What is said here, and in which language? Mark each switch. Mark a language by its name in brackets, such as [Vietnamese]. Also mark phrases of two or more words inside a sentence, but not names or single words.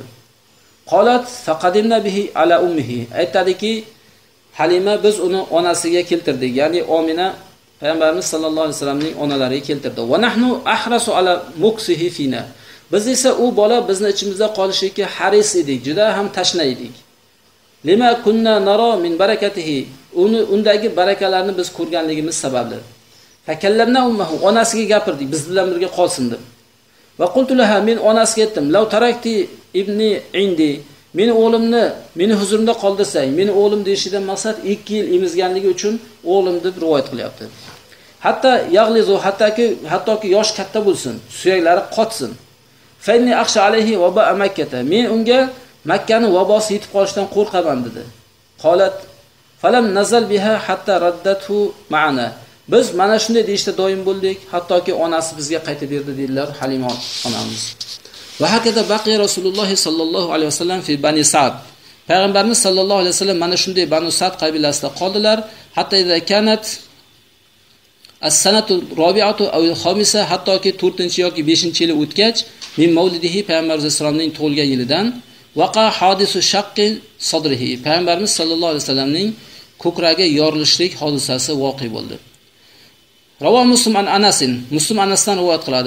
[Arabic] قالت فقدمنا به على أمه. [Uzbek] Aytadiki, Halima biz uni onasiga keltirdik, ya'ni Omina payg'ambarimiz [Arabic] sollallohu alayhi [Uzbek] vasallamning onalariga keltirdi. [Arabic] ونحن أحرص على مكثه فينا. [Uzbek] Biz esa u bola bizni ichimizda qolishga haris edik, juda ham tashna edik. [Arabic] لما كنا نرى من بركته. [Uzbek] Undagi barakalarni biz ko'rganligimiz sababli. [Arabic] فكلمنا أمه, [Uzbek] onasiga gapirdik, biz bilan birga qolsin deb. [Arabic] وقلت لها, [Uzbek] men onasiga aytdim, [Arabic] لو تركت ابني عندي, [Uzbek] meni o'g'limni meni huzurimda qoldirsang, meni o'g'lim deyishidan maqsad 2 yil emizganligi uchun o'g'lim deb rivoyat qilyapti. [Arabic] حتى يغلظ, [Uzbek] hattoki yosh katta bo'lsin, suyaklari qotsin. [Arabic] فإني أخشى عليه وباء مكة. [Uzbek] Men unga Makkani vabosi yetib qolishidan qo'rqaman dedi. [Arabic] قالت فلم نزل بها حتى ردته معنا. [Uzbek] Biz mana shunday deyishda doim bo'ldik, hattoki onasi bizga qaytib berdi dedilar Halima onamiz. [Arabic] وهكذا بقي رسول الله صلى الله عليه وسلم في بني سعد. [Uzbek] Payg'ambarimiz [Arabic] صلى الله عليه وسلم [Uzbek] mana shunday Bani Sa'd qabilasida qoldilar, [Arabic] حتى إذا كانت السنة الرابعة أو الخامسة, [Uzbek] hattoki 4 yoki 5-yili o'tgach, [Arabic] من مولده, [Uzbek] payg'ambarimiz sollallohu tug'ilgan yilidan [Arabic] وقع حادث شق صدره, [Uzbek] payg'ambarimiz [Arabic] sallallohu alayhi [Uzbek] vasallamning ko'kragi yorilishlik hodisasi voqea bo'ldi. [Arabic] رواه مسلم عن أنس, [Uzbek] Muslim Anasdan rivoyat qiladi.